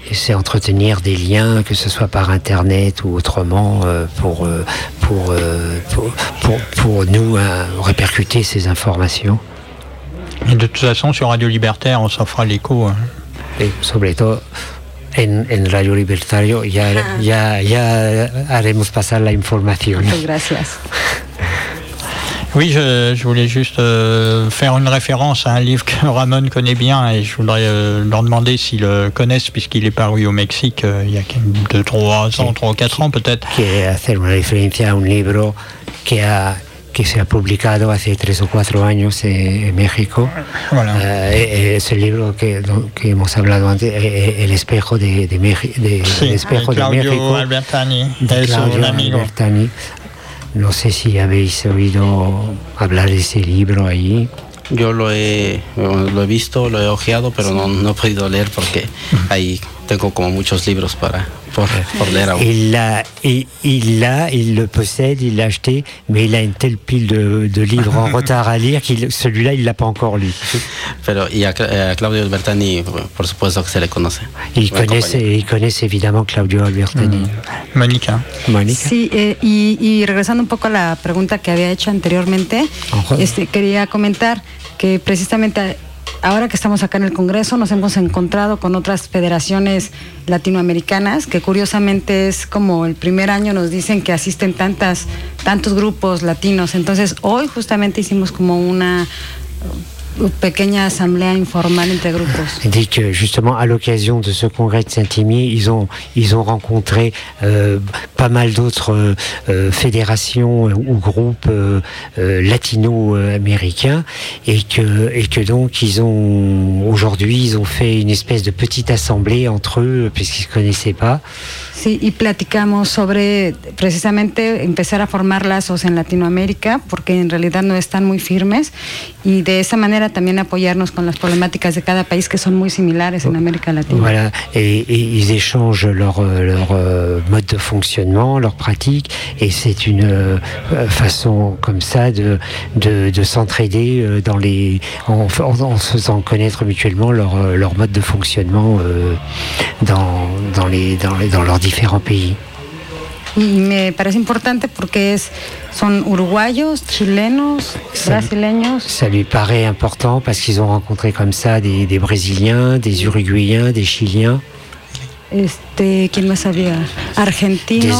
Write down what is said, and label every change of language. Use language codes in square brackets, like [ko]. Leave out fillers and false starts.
[fr] C'est entretenir des liens, que ce soit par internet ou autrement, pour nous répercuter ces informations. Et de toute façon, sur Radio Libertaire, on s'en fera l'écho. Hein. Et surtout, [es] en Radio Libertario, ya haremos pasar la información. Gracias. [fr] Oui, je voulais juste faire une référence à un livre que Ramon connaît bien, et je voudrais leur demander s'ils le connaissent, puisqu'il est paru au Mexique il y a 3 ou 4 ans peut-être. Qui est faire une référence à un livre qui a. [es] Que se ha publicado hace 3 o 4 años en México. [fr] Voilà. [es] Es el libro que hemos hablado antes, El Espejo de México. Sí, el Espejo de México. Claudio Albertani. No sé si habéis oído hablar de ese libro ahí. Yo lo he visto, lo he ojeado, pero sí. No he podido leer porque ahí tengo como muchos libros para. [fr] Il le possède, il l'a acheté, mais il a une telle pile de livres en retard à lire que celui-là, il ne l'a pas encore lu. Mais [es] Claudio Albertani, por supuesto que se le conoce. [fr] Il connaît évidemment Claudio Albertani. Monica. Monica. [es] Sí, y regresando un poco a la pregunta que había hecho anteriormente, quería comentar que precisamente. Ahora que estamos acá en el Congreso, nos hemos encontrado con otras federaciones latinoamericanas, que curiosamente es como el primer año nos dicen que asisten tantos grupos latinos. Entonces, hoy justamente hicimos como una pequeña asamblea informal entre grupos. [fr] Dit que justement à l'occasion de ce congrès de Saint-Imier, ils ont rencontré pas mal d'autres fédérations ou groupes latino-américains, et que donc ils ont aujourd'hui fait une espèce de petite assemblée entre eux puisqu'ils se connaissaient pas. [es] Sí, y platicamos sobre precisamente empezar a formar lazos en Latinoamérica porque en realidad no están muy firmes, y de esa manera también apoyarnos con las problemáticas de cada país que son muy similares en América Latina. [fr] Voilà, et ils échangent leur mode de fonctionnement, leurs pratiques, et c'est une façon comme ça de s'entraider en se faisant connaître mutuellement leur mode de fonctionnement dans leurs différents pays. [es] Y me parece importante porque son uruguayos, chilenos, brasileños. [fr] Ça lui paraît important parce qu'ils ont rencontré comme ça des brésiliens, des uruguayens, des chiliens. [es] ¿Quién más había? Argentinos,